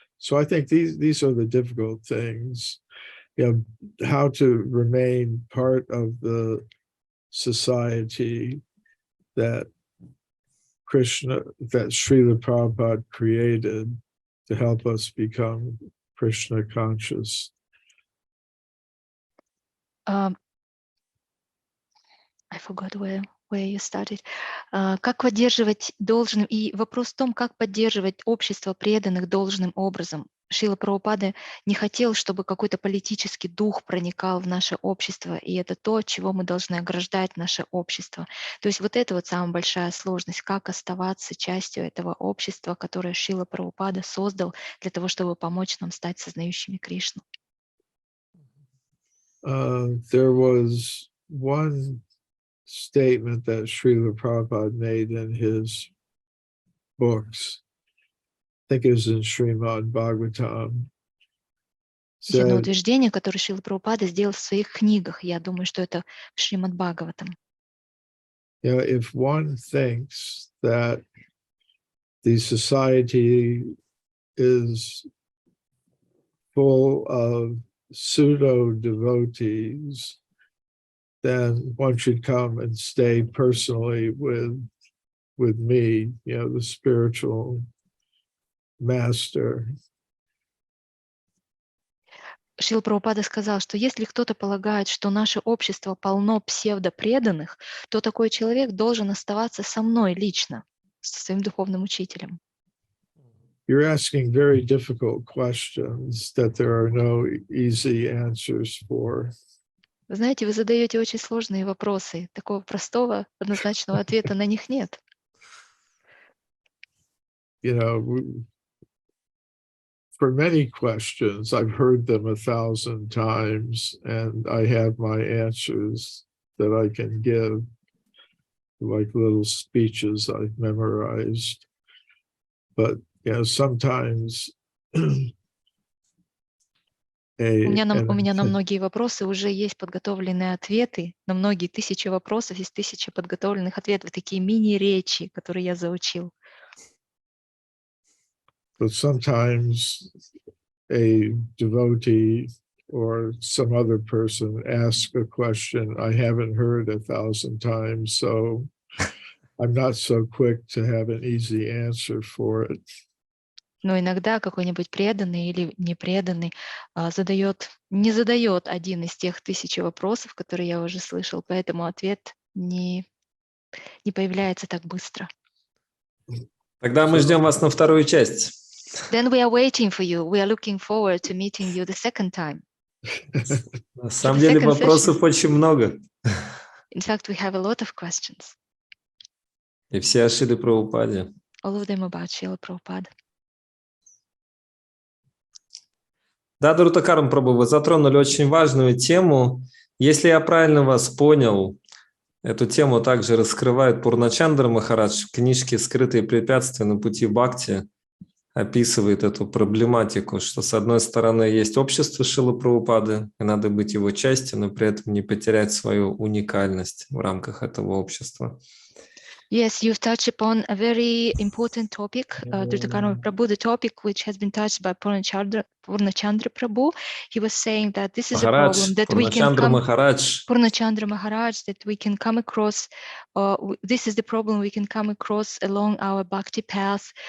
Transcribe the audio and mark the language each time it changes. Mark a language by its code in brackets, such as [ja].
[en] So I think these are the difficult things, how to remain part of the society that Srila Prabhupada created to help us become Krishna conscious. I forgot where you started. [ru] Как поддерживать должным, и вопрос в том, как поддерживать общество преданных должным образом. Шрила Прабхупада не хотел, чтобы какой-то политический дух проникал в наше общество, и это то, от чего мы должны ограждать наше общество. То есть вот это вот самая большая сложность, как оставаться частью этого общества, которое Шрила Прабхупада создал для того, чтобы помочь нам стать сознающими Кришну. [en] There was one statement that Srila Prabhupada made in his books. I think it was in Srimad Bhagavatam. [ru] Есть одно утверждение, которое Шрила Прабхупада сделал в своих книгах. Я думаю, что это в Шримад Бхагаватам. [en] You know, if one thinks that the society is full of pseudo-devotees, then one should come and stay personally with me, you know, the spiritual master. [ru] Шрила Прабхупада сказал, что если кто-то полагает, что наше общество полно псевдопреданных, то такой человек должен оставаться со мной лично, со своим духовным учителем. [en] You're asking very difficult questions that there are no easy answers for. [ru] Вы знаете, вы задаете очень сложные вопросы. Такого простого, однозначного ответа на них нет. [en] You know, for many questions, I've heard them 1,000 times, and I have my answers that I can give, like little speeches I've memorized. But, you know, sometimes [ru] У меня на многие вопросы уже есть подготовленные ответы, на многие тысячи вопросов есть тысячи подготовленных ответов, такие мини-речи, которые я заучил. [en] But sometimes a devotee or some other person asks a question I haven't heard 1,000 times, so I'm not so quick to have an easy answer for it. [ru] Но иногда какой-нибудь преданный или непреданный не задает один из тех тысячи вопросов, которые я уже слышал, поэтому ответ не появляется так быстро. Тогда мы ждем вас на вторую часть. [en] Then we are waiting for you. We are looking forward to meeting you the second time. [ru] На самом деле вопросов очень много. [en] In fact, we have a lot of questions. [ru] И все о Шриле Прабхупаде. [en] All of them about Шрила Прабхупада. [ru] Да, Дарутакарам Прабху, вы затронули очень важную тему. Если я правильно вас понял, эту тему также раскрывает Пурначандра Махарадж в книжке «Скрытые препятствия на пути бхакти», описывает эту проблематику, что с одной стороны есть общество Шрилы Прабхупады, и надо быть его частью, но при этом не потерять свою уникальность в рамках этого общества. [en] Yes, you've touched upon a very important topic, Dhrutakara Prabhu, the topic which has been touched by Purnachandra Prabhu. He was saying that this is a problem that we can come, Purnachandra Maharaj, that we can come across. This is the problem we can come across along our bhakti path.